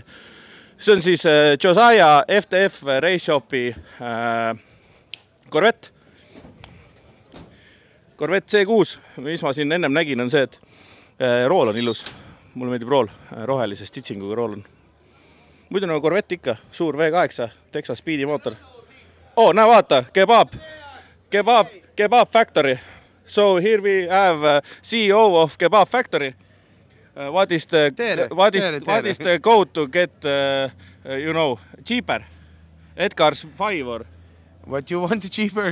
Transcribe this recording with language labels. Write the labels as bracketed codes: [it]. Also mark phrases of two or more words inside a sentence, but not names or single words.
[et] See on siis Josiah FTF Race Shopi Corvette. Corvette C6, mis ma siin ennem nägin, on see, et rool on ilus. Mulle meeldib rool, rohelise stitchinguga rool on. Muidu nagu Corvette ikka, suur V8, Texas Speedi mootor. Näe vaata, Kebab Factory. [en] So here we have CEO of Kebab Factory. What is the code to get, cheaper? Edgar's 5 or? What you want cheaper?